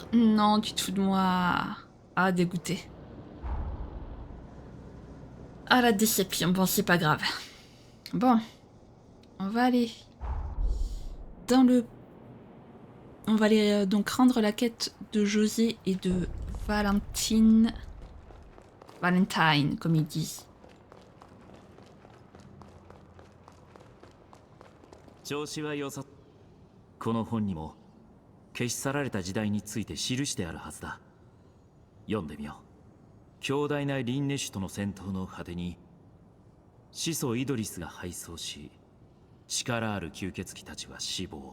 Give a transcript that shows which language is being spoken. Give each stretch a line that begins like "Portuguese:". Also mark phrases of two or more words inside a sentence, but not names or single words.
French: Non, tu te fous de moi. Ah, dégoûté. Ah, la déception. Bon, c'est pas grave. Bon. On va aller dans le... On va aller donc rendre la quête de José et de Valentine. Valentine, comme ils disent.
Japanese: 調子は良さ。この本にも消し去られた時代について記してあるはずだ。読んでみよう。強大なリンネ種との戦闘の果てに始祖イドリスが敗走し、力ある吸血鬼たちは死亡。